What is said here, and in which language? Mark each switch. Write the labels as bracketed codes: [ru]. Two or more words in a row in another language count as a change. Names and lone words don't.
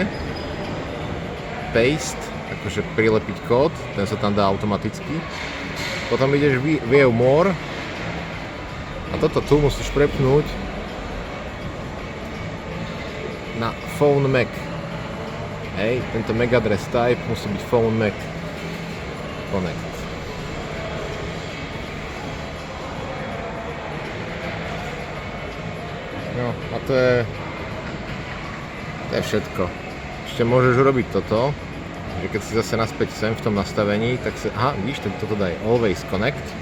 [sk] Paste, akože prilepiť kód, ten sa tam dá automaticky. Potom ideš [en] View More. [sk] A toto tu musíš prepnúť na [en] Phone Mac. [sk] Hej, tento [en] MAC address type [sk] musí byť [en] Phone Mac Connect. [sk] No a to je všetko. Ešte môžeš urobiť toto, že keď si zase naspäť sem v tom nastavení, tak si, vidíš, toto daj [en] Always Connect.